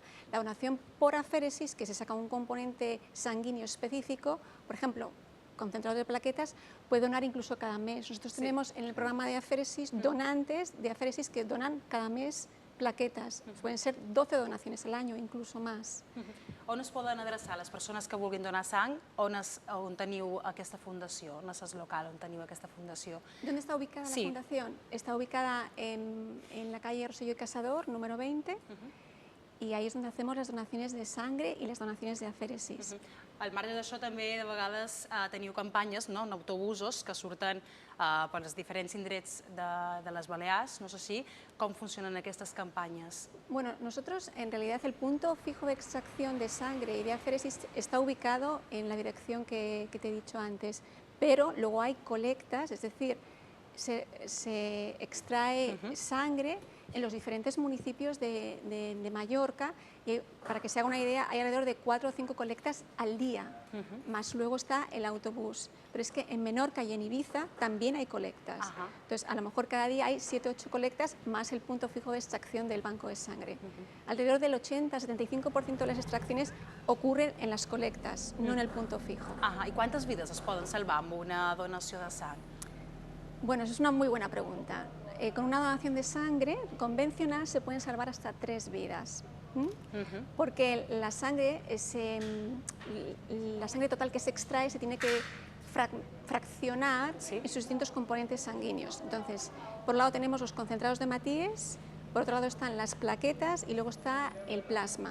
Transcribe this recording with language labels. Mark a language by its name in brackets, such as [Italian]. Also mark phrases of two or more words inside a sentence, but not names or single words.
[Spanish] La donación por aféresis, que se saca un componente sanguíneo específico, por ejemplo, concentrado de plaquetas, puede donar incluso cada mes. Nosotros tenemos en el programa de aféresis donantes de aféresis que donan cada mes plaquetas. Pueden ser 12 donaciones al año, incluso más. [Catalan] On es poden adreçar les persones que vulguin donar sang? On teniu aquesta fundació? On és local on teniu aquesta fundació? [Spanish] ¿Dónde está ubicada Sí. la fundación? Está ubicada en la calle Rosselló y Casador, número 20, y ahí es donde hacemos las donaciones de sangre y las donaciones de aféresis. [Catalan] Al marge d'això, també de vegades teniu campanyes, no?, en autobusos que surten per als diferents indrets de les Balears, no és així? Com funcionen aquestes campanyes? [Spanish] Bueno, nosotros en realidad el punto fijo de extracción de sangre y de aféresis está ubicado en la dirección que te he dicho antes, pero luego hay colectas, es decir, se extrae sangre en los diferentes municipios de Mallorca, y para que se haga una idea, hay alrededor de 4 o 5 colectas al día, más luego está el autobús. Pero es que en Menorca y en Ibiza también hay colectas. Ajá. Entonces, a lo mejor cada día hay 7 o 8 colectas más el punto fijo de extracción del banco de sangre. Alrededor del 80-75% de las extracciones ocurren en las colectas, no en el punto fijo. [Catalan] I quantes vides es poden salvar amb una donació de sang? [Spanish] Bueno, eso es una muy buena pregunta. Con una donación de sangre convencional se pueden salvar hasta 3 vidas. Porque la sangre total que se extrae se tiene que fraccionar Sí. en sus distintos componentes sanguíneos. Entonces, por un lado tenemos los concentrados de Matíes, por otro lado están las plaquetas y luego está el plasma.